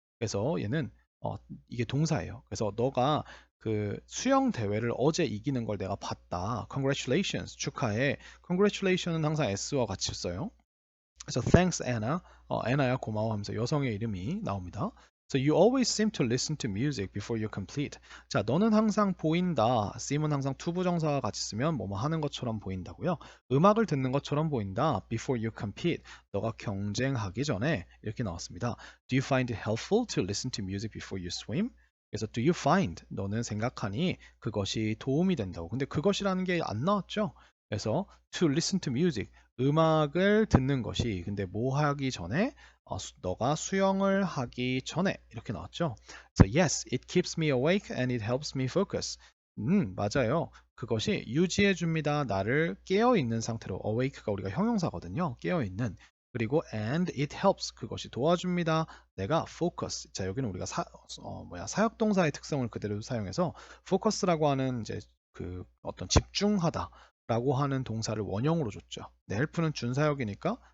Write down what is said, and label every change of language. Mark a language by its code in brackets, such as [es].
[ko] 그래서 얘는 이게 동사예요. 그래서 너가 그 수영 대회를 어제 이기는 걸 내가 봤다. Congratulations, 축하해. Congratulations는 항상 S와 같이 써요. 그래서 thanks Anna, 애나야 고마워 하면서 여성의 이름이 나옵니다. [en] So you always seem to listen to music before you complete. [ko] 자, 너는 항상 보인다. seem은 항상 투부정사와 같이 쓰면 뭐뭐 하는 것처럼 보인다고요. 음악을 듣는 것처럼 보인다. [en] Before you compete. [ko] 너가 경쟁하기 전에 이렇게 나왔습니다. [en] Do you find it helpful to listen to music before you swim? [ko] 그래서 do you find 너는 생각하니 그것이 도움이 된다고. 근데 그것이라는 게 안 나왔죠. 그래서 [en] to listen to music [ko] 음악을 듣는 것이 근데 뭐 하기 전에 너가 수영을 하기 전에 이렇게 나왔죠. [en] So yes, it keeps me awake and it helps me focus. [ko] 맞아요. 그것이 유지해 줍니다. 나를 깨어 있는 상태로 awake가 우리가 형용사거든요. 깨어 있는. 그리고 and it helps 그것이 도와줍니다. 내가 focus. 자, 여기는 우리가 사역동사의 특성을 그대로 사용해서 focus라고 하는 이제 그 어떤 집중하다 라고 하는 동사를 원형으로 줬죠. 네, help는 준사역이니까